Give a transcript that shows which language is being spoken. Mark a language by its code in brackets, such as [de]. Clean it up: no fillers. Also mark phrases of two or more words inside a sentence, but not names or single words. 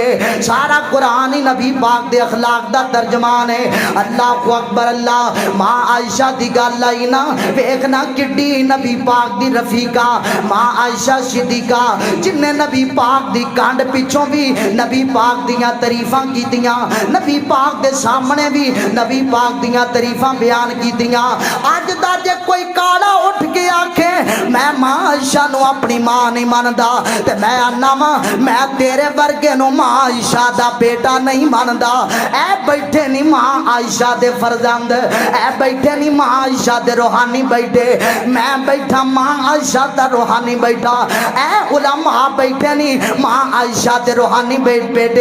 [pa] سارا قرآن ہی نبی پاک دے اخلاق دا ترجمان ہے. [ar] اللہ اکبر. [pa] اللہ ماں عائشہ دی گل آئی نا، ویکھنا کڈی نبی پاک دی رفیقہ ماں عائشہ صدیقہ جن نے نبی پاک دی کانڈ پیچھوں بھی نبی پاک دیاں تعریفاں کیتیاں، نبی پاک دے سامنے بھی نبی پاک دیاں تعریفاں بیان کیتیاں. اج دا جے کوئی کالا اٹھ کے آکھے میں ماں عائشہ نو اپنی ماں نہیں ماندا تے میں آنا میں تیرے ورگے نو ماں عائشہ دا بیٹا نہیں ماندا. اے بیٹھے نہیں ماں عائشہ دے فرزند، اے بیٹھے نہیں ماں عائشہ دے روحانی بیٹے، میں بیٹھا ماں عائشہ دا روحانی بیٹا. اے علماء بیٹھے نہیں ماں عائشہ دے روحانی بیٹے.